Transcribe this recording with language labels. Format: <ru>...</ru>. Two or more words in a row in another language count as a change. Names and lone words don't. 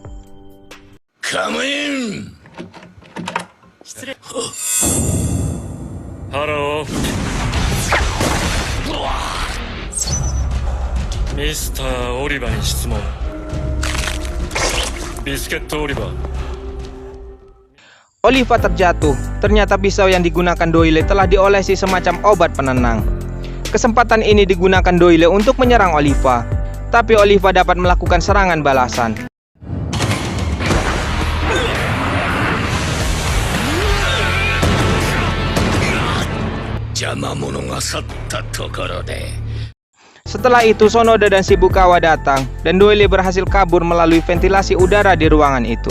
<en>Come in.</en> <id>Halo. Mr.</id> <ja>Oliver に質問。ビスケットオリバー。</ja> <id>Oliva terjatuh. Ternyata pisau yang digunakan Doyle telah diolesi semacam obat penenang. Kesempatan ini digunakan Doyle untuk menyerang Oliva, tapi Oliva dapat melakukan serangan balasan. Setelah itu Sonoda dan Shibukawa datang dan Doyle berhasil kabur melalui ventilasi udara di ruangan itu.</id>